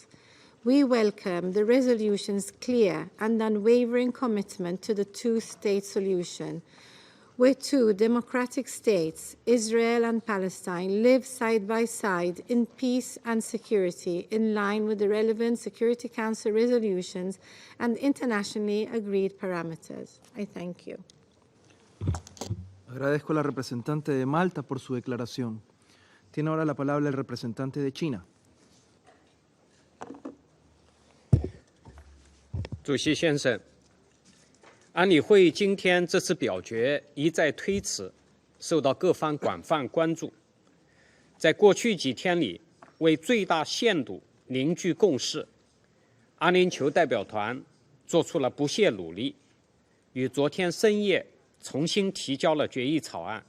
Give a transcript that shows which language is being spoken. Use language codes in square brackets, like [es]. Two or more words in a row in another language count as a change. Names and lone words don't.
[en] We welcome the resolution's clear and unwavering commitment to the two-state solution, where two democratic states, Israel and Palestine, live side by side in peace and security in line with the relevant Security Council resolutions and internationally agreed parameters. I thank you. [es] Agradezco a la representante de Malta por su declaración. Tiene ahora la palabra el representante de China. [zh] 主席先生，安理会今天这次表决一再推迟，受到各方广泛关注。在过去几天里，为最大限度凝聚共识，阿联酋代表团做出了不懈努力，于昨天深夜重新提交了决议草案。